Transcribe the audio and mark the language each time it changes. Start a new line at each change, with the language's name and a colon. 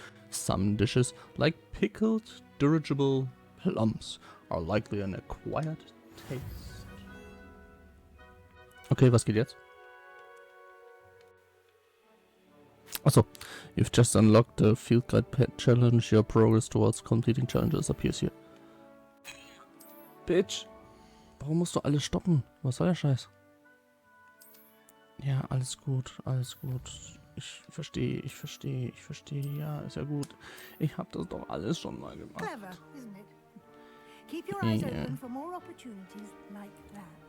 English: Some dishes, like pickled dirigible plums, are likely an acquired taste.
German: Okay, was geht jetzt? Achso,
English: you've just unlocked the Field Guide Pet Challenge. Your progress towards completing challenges appears here. Bitch!
German: Warum musst du alles stoppen? Was soll der Scheiß? Ja, alles gut, alles gut. Ich verstehe. Ja, ist ja gut. Ich hab das doch alles schon mal gemacht.
English: Clever, isn't it? Keep your eyes open for more opportunities like that.